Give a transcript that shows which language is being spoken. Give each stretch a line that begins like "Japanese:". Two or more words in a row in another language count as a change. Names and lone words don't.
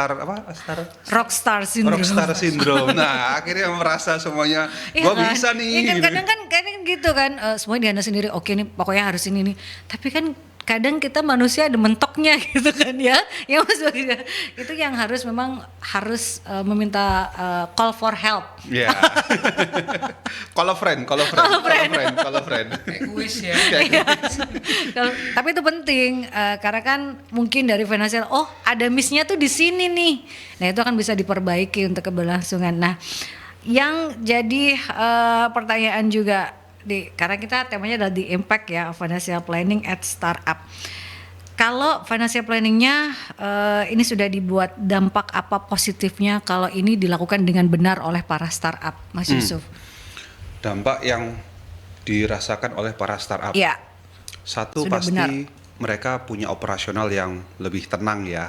English: rockstar syndrome.
Indonesian: Nah, akhirnya merasa semuanya gua kan? bisa nih. Iya kan kadang gitu kan, semuanya dihandle sendiri. Oke nih, pokoknya harus ini nih. Tapi kan kadang kita manusia ada mentoknya gitu kan ya Mas Bagus. Itu yang harus meminta
English: call for help. Iya. Call a friend.
Indonesian: Egois ya. Tapi itu penting karena kan mungkin dari financial, ada miss-nya tuh di sini nih. Nah, itu akan bisa diperbaiki untuk keberlangsungan. Nah, yang jadi pertanyaan juga karena kita temanya adalah
English: the impact
Indonesian: ya
English: financial planning at startup.
Indonesian: Kalau
English: financial planningnya
Indonesian: ini sudah dibuat, dampak apa positifnya kalau ini dilakukan dengan benar oleh para startup, Mas Yusuf? Dampak yang dirasakan oleh para startup. Ya, Satu sudah pasti benar. mereka punya operasional yang lebih tenang ya.